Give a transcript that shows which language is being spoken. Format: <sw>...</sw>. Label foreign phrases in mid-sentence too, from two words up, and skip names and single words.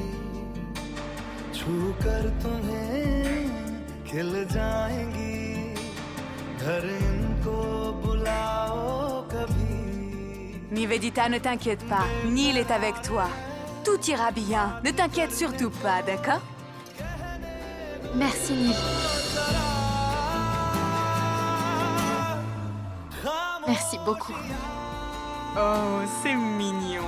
<hi>छू कर तुम्हें खिल जाएंगी घर इनको बुलाओ कभी</hi> <fr>Nivedita, ne t'inquiète pas. Neil est avec toi. Tout ira bien. Ne t'inquiète surtout pas, d'accord? Merci, Neil. Merci beaucoup. Oh, c'est mignon.</fr>